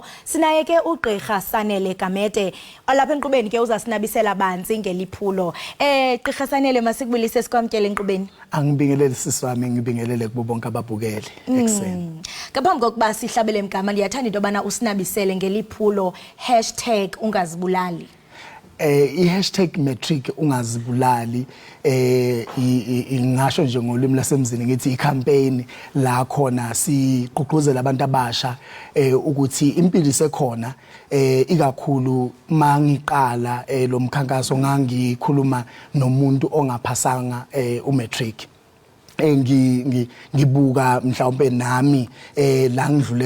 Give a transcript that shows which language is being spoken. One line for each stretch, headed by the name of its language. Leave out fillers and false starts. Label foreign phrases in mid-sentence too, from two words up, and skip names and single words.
Xhosa: Sinaye ke uGqirha Sanele Gamete olapha enkqubeni ke uzasinabisela banzi ngeliphulo. Gqirha Sanele masikubulise sikwamkele enkqubeni.
Zulu: Angibingelele siswami ngibingelele kubo bonke ababukeli ekseni.
Xhosa: Ngaphambi kokuba sihlabele igama ndiyathanda into yobana usinabisele ngeliphulo #ungazibulali.
Zulu: i#matric ungazibulali ingasho nje ngolimi lasemzini ngithi icampaign la khona sigqugquzela abantu abasha ukuthi impilo isekhona ikakhulu mangiqala lo mkhankaso ngangikhuluma nomuntu ongaphasanga umatric ngibuka mhlawumbe nami la ngidlule